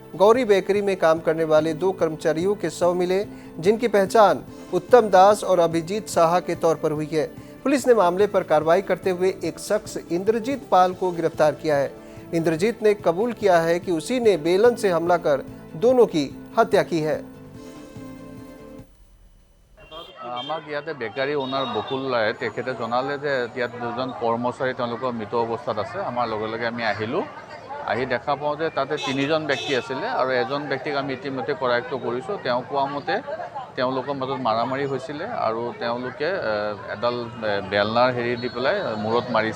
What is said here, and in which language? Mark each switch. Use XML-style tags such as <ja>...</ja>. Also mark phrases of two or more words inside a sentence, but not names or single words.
<hi>गौरी बेकरी में काम करने वाले 2 कर्मचारियों के शव मिले, जिनकी पहचान उत्तम दास और अभिजीत साहा के तौर पर हुई है। पुलिस ने मामले पर कार्रवाई करते हुए एक शख्स इंद्रजीत पाल को गिरफ्तार किया है। इंद्रजीत ने कबूल किया है कि उसी ने बेलन से हमला कर दोनों की हत्या की है।</hi> <as>আমাক ইয়াতে</as> <en>bakery owner</en> <as>বকুল লাহে তেখেতে জনালে যে ইয়াত দুজন কৰ্মচাৰী তেওঁলোকৰ মৃত অৱস্থাত আছে। আমাৰ লগে লগে আমি আহিলোঁ, আহি দেখা পাওঁ যে তাতে 3জন ব্যক্তি আছিলে আৰু এজন ব্যক্তিক আমি ইতিমধ্যে কৰায়ত্ব কৰিছোঁ। তেওঁ কোৱা মতে তেওঁলোকৰ মাজত মাৰামাৰি হৈছিলে আৰু তেওঁলোকে এডাল বেলনাৰ হেৰি দি পেলাই মূৰত মাৰিছে।</as>